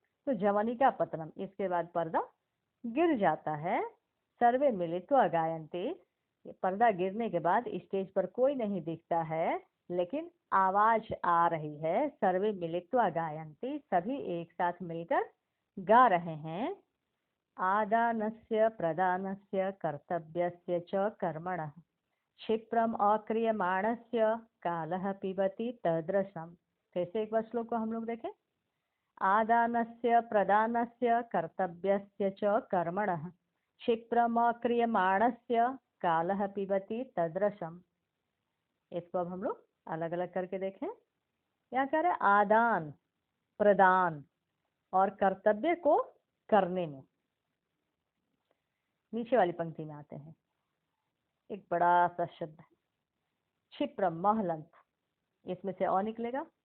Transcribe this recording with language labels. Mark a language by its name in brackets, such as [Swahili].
[Hindi] तो [Sanskrit] जवनिका पतनम, [Hindi] इसके बाद पर्दा गिर जाता है। [Sanskrit] सर्वे मिलित्वा गायन्ति, [Hindi] पर्दा गिरने के बाद स्टेज पर कोई नहीं दिखता है, लेकिन आवाज आ रही है। [Sanskrit] सर्वे मिलित्वा गायन्ति, [Hindi] सभी एक साथ मिलकर गा रहे हैं। [Sanskrit] आदानस्य प्रदानस्य कर्तव्यस्य च कर्मणः क्षिप्रम अक्रियमाणस्य कालः पिबति तद्रसम। [Hindi] फिर से एक बार श्लोक को हम लोग देखें। [Sanskrit] आदानस्य प्रदानस्य कर्तव्यस्य च कर्मणः क्षिप्रम अक्रियमाणस्य कालः पिबति तद्रसम। [Hindi] इसको अब हम लोग अलग अलग करके देखें। यहाँ कह रहे आदान प्रदान और कर्तव्य को करने में। नीचे वाली पंक्ति में आते हैं, एक बड़ा सा शब्द है क्षिप्रम, महलंत, इसमें से अ निकलेगा।